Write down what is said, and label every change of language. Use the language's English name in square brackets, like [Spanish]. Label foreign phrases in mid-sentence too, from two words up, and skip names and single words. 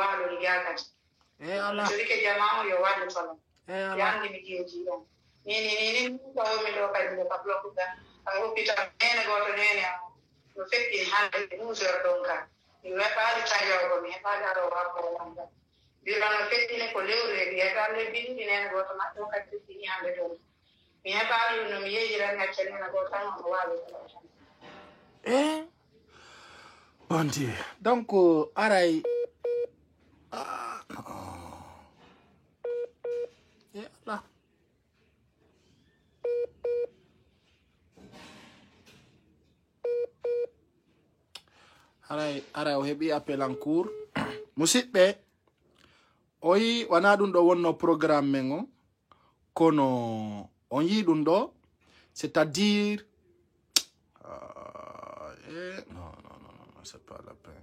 [Fula] waɗori jakati jorike jama o yo wallitola ɓe andi mi jeeji ɗon nini tawomi ɗo kadi nde ka blokuga a hoppital nene goto nene am no feƴƴi hande 12 heures ɗon ka mi heɓali taƴogo mi heɓali aɗo wakkoo wonga mbirano feƴƴine ko lewru e mi heɓa lebbi ɗiɗi nene goto maɓɓe o kadi feƴƴini hande ɗon mi heɓali no mi yeejiran acca nene goto tan ono wawi [French] bon Dieu donc [Fula] aray Allah aray o heɓi [French] appel en cours [Fula] musidɓe o yi wana ɗum ɗo wonno programme men o kono on yi ɗum ɗo [French] c'est à dire non c'est pas la peine